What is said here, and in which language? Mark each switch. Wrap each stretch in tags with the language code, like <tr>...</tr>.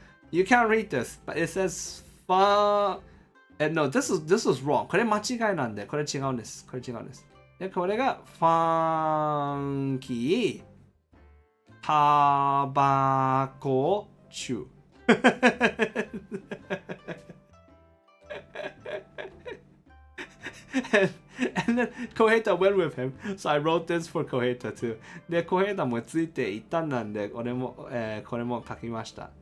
<en>You can't read this, but it says no, this was wrong.</en> <ja>これ間違いなんで、これ違うんです。これ違うんです。で、これがファンキー、タバコ、チュー。</ja> <en>and then Koheta went with him, so I wrote this for Koheta too.</en> <ja>で、Koheta もついていったんなんで、これも書きました。</ja>